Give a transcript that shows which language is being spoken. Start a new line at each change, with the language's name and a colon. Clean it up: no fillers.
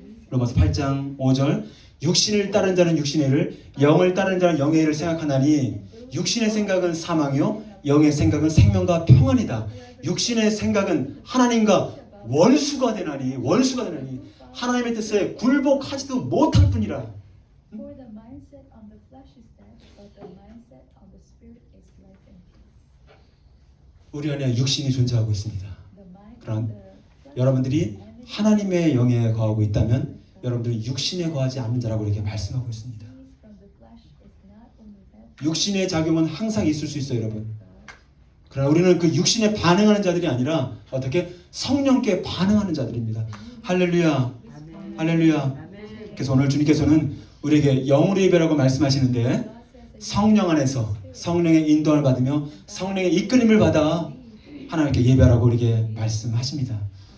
Korean: 로마서 8장 5절, 육신을 따른 자는 육신의 일을, 영을 따른 자는 영의 일을 생각하나니 육신의 생각은 사망이요 영의 생각은 생명과 평안이다. 육신의 생각은 하나님과 원수가 되나니 하나님의 뜻에 굴복하지도 못할 뿐이라.
English: For the mindset on the flesh is death, but the mindset on the spirit is life and peace.
Korean: 우리 안에 육신이 존재하고 있습니다.
English: The mind
Korean: 그럼
English: on the flesh
Korean: 여러분들이 하나님의 영에 거하고 있다면 여러분들은 육신에 거하지 않는 자라고 이렇게 말씀하고 있습니다.
English: from the flesh is not only that,
Korean: 육신의 작용은 항상 있을 수 있어요, 여러분. 그러나 우리는 그 육신에 반응하는 자들이 아니라 어떻게? 성령께 반응하는 자들입니다. 할렐루야. 할렐루야. 그래서 오늘 주님께서는 우리에게 영으로 예배라고 말씀하시는데 성령 안에서 성령의 인도를 받으며 성령의 이끌림을 받아 하나님께 예배하라고 우리에게 말씀하십니다.